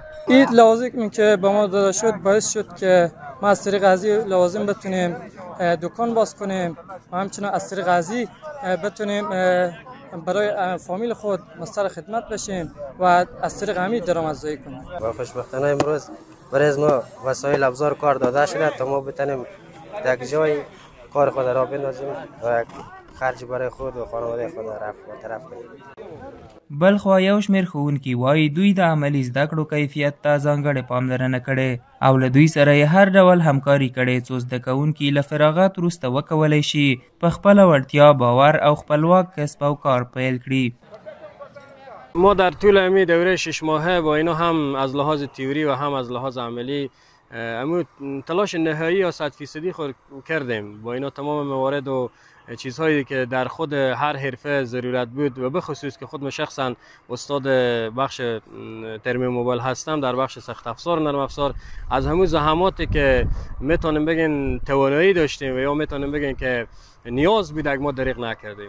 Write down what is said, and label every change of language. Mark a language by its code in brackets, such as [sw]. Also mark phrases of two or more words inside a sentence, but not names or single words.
[fa] این لوازمی که به ما داده شد باعث شد که ما از طریق از این لوازم بتونیم دکان باز کنیم و همچنین از طریق از این بتونیم برای فامیل خود مستر خدمت بشیم و از طریق همین درآمدزایی کنیم. و خوشبختانه امروز برای ما وسایل ابزار کار داده شده تا ما بتونیم در جای کار خود را بندازیم و خرج برای خود و خانواده خود رفع طرف کنیم. [ps] بلخوا یو شمېر ښوونکي وایي دوی د عملي زده کړو کیفیت ته ځانګړې پاملرنه کړې او له دوی سره یې هر ډول همکاري کړې څو زده کوونکي له فراغت وروسته وکولی شي په خپله وړتیا باور او خپلواک کسب او کار پیل کړي. [fa] ما در طول امی دوره 6 ماهه با اینا هم از لحاظ تئوری و هم از لحاظ عملی تلاش نهایی یا 100% خود کردیم. با اینا تمام موارد و چیزهایی که در خود هر حرفه ضرورت بود و به خصوص که خود من شخصا استاد بخش ترمیم موبایل هستم در بخش سخت افزار نرم افزار از همون زحماتی که میتونیم بگین توانایی داشتیم و یا میتونیم بگین که نیاز بود ما دریغ نکردیم.